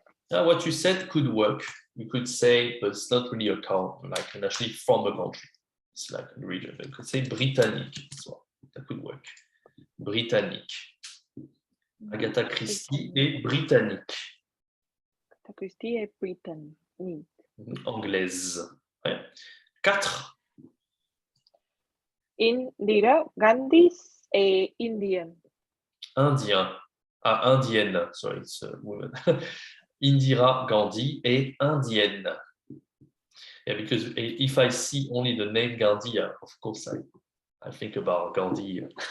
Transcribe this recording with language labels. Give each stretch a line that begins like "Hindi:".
English: What you said could work. You could say, but it's not really a count, like actually from a country. It's like a region. You could say Britannique as well. That could work. Britannique.
French: Agatha Christie est britannique. Agatha Christie est britannique. Anglaise. Ouais. 4. Indira Gandhi est indienne. Indien. Ah, indienne.
English: Sorry, it's a woman.
French: Indira Gandhi est indienne.
English: Yeah, because if I see only the name Gandhi, of course I think about Gandhi.